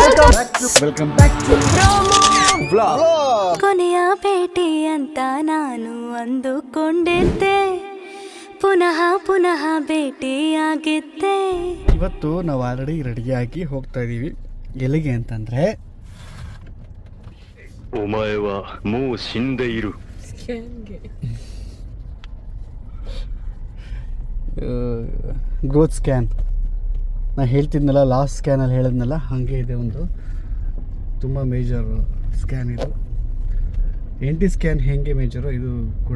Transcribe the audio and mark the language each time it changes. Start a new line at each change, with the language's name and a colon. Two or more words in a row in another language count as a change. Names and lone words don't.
Kannada: ಕೊನೆಯ ಭೇಟಿ ಅಂತ ನಾನು ಅಂದುಕೊಂಡಿದ್ದೆ, ಪುನಃ ಪುನಃ ಭೇಟಿಯಾಗಿದ್ದೆ. ಇವತ್ತು ನಾವು ಆಲ್ರೆಡಿ ರೆಡಿಯಾಗಿ ಹೋಗ್ತಾ ಇದ್ದೀವಿ. ಎಲ್ಲಿಗೆ ಅಂತಂದರೆ,
Japanese: お前はもう死んでいる
English: growth scan.
Kannada: ನಾನು ಹೇಳ್ತಿದ್ನಲ್ಲ, ಲಾಸ್ಟ್ ಸ್ಕ್ಯಾನಲ್ಲಿ ಹೇಳಿದ್ನಲ್ಲ, ಹಾಗೆ ಇದೆ. ಒಂದು ತುಂಬ
English: major scan
Kannada: ಇದು.
English: NT scan
Kannada: ಹೇಗೆ ಮೇಜರು ಇದು ಕೂಡ.